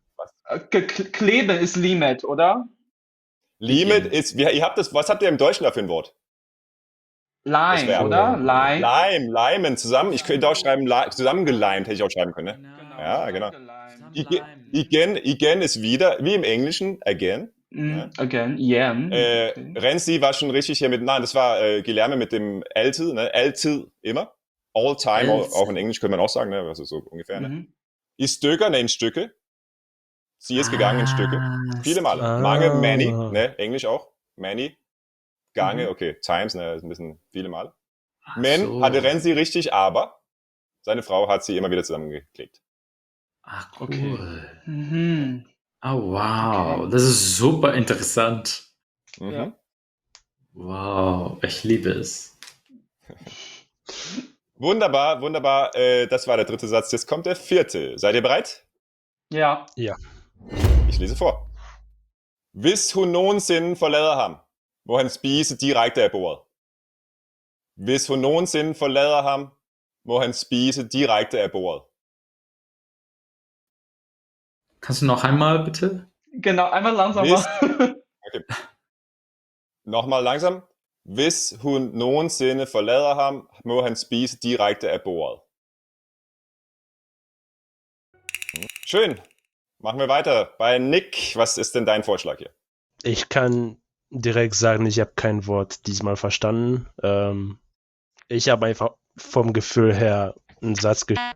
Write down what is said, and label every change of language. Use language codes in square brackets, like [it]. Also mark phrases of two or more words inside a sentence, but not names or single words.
[de] Klebe ist Limet, oder? Limit ist, ihr habt das, was habt ihr im Deutschen dafür ein Wort? Das Lime, Verb. oder? Lime. Leimen, zusammen. Ich könnte auch schreiben, zusammengeleimt hätte ich auch schreiben können, ne? Genau. Ja, genau. Zusammenleimen. Igen ist wieder, wie im Englischen, again. Again, yen. Okay. Renzi war schon richtig hier mit, nein, das war Guilherme mit dem Eltil, ne? Eltil immer. [en] All time, [de] auch in Englisch könnte man auch sagen, ne? Also so ungefähr, ne? [da] I stykker, [de] ne, in Stücke. Sie ist gegangen in Stücke. Viele Male. Mange, many, ne? Englisch auch. Many. Gange, okay. Times, ne? Ist ein bisschen viele Male. Men hatte Renzi richtig, aber seine Frau hat sie immer wieder zusammengeklickt. Ach, cool. Okay. Mhm. Oh, wow. Okay. Das ist super interessant. Mhm. Ja. Wow, ich liebe es. Wunderbar, wunderbar. Das war der dritte Satz. Jetzt kommt der vierte. Seid ihr bereit? Ja. Ja. Ich lese vor. [da] Hvis hun nogensinde forlader ham, må han spise direkte af bordet. Hvis hun nogensinde forlader ham, må han spise direkte af bordet. [de] Kannst du noch einmal bitte? Genau, einmal langsamer. Okay. Nochmal langsam. [da] Hvis hun nogensinde forlader ham, må han spise direkte af bordet. [de] Schön. Machen wir weiter. Bei Nick, was ist denn dein Vorschlag hier? Ich kann direkt sagen, ich habe kein Wort diesmal verstanden. Ich habe einfach vom Gefühl her einen Satz geschrieben.